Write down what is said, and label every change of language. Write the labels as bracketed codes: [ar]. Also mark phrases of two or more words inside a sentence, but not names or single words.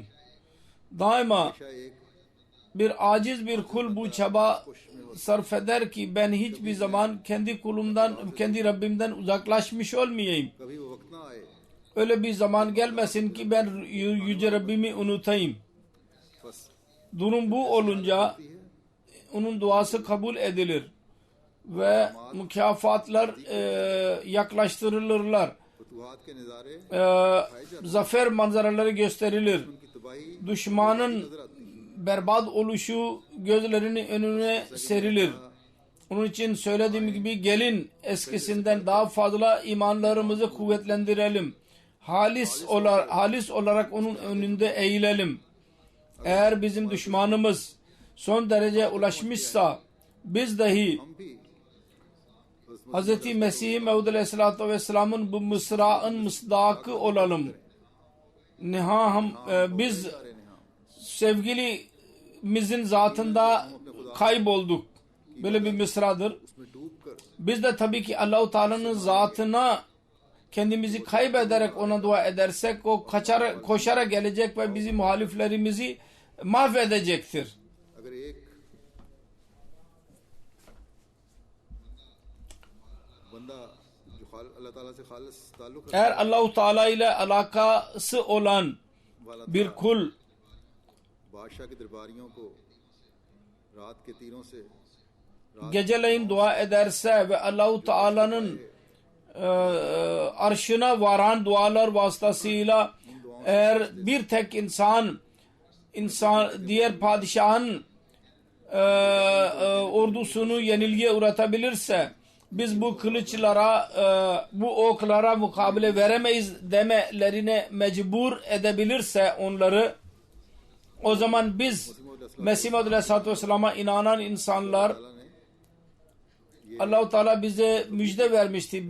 [tr] Daima [ur] ہمیشہ ایک [tr] bir aciz bir kul bu çaba sarf eder ki ben hiçbir zaman kendi kulumdan, kendi Rabbimden uzaklaşmış olmayayım. [ur] کبھی وہ وقت نہ آئے [tr] Öyle bir zaman gelmesin ki ben yüce Rabbimi unutayım. [ur] बस [tr] Durum bu olunca onun duası kabul edilir ve mükafatlar yaklaştırılırlar. [ur] فتوحات کے نظارے [tr] Zafer manzaraları gösterilir. [ur] کی تباہی [tr] Düşmanın berbat oluşu gözlerinin önüne serilir. Onun için söylediğim gibi gelin eskisinden daha fazla imanlarımızı kuvvetlendirelim. Halis olarak onun önünde eğilelim. Eğer bizim düşmanımız son derece ulaşmışsa biz dahi [ur] ہم بھی [tr] Hz. Mesih Mevud Aleyhisselatü Vesselam'ın bu mısrağın mısdakı olalım. Biz sevgilimizin zatında kaybolduk. Böyle bir mısradır. [ur] اس میں ڈوب کر [tr] Biz de tabii ki Allah-u Teala'nın zatına kendimizi kaybederek ona dua edersek o koşarak gelecek ve bizim muhaliflerimizi mahvedecektir. [ur] اگر ایک بندہ جو اللہ تعالیٰ سے خالص تعلق [tr] Eğer Allah-u Teala ile alakası olan [ur] वाला [tr] bir kul [ur] بادشاہ کے درباریوں کو رات کے تیروں سے [tr] geceleyin dua ederse ve Allah-u Teala'nın arşına varan dualar vasıtasıyla eğer bir tek insan diğer padişahın ordusunu yenilgiye uğratabilirse biz bu kılıçlara bu oklara mukabele veremeyiz demelerine mecbur edebilirse onları, o zaman biz Mesih Maud Aleyhisselatü Vesselam'a inanan insanlar, Allah-u Teala bize müjde vermişti.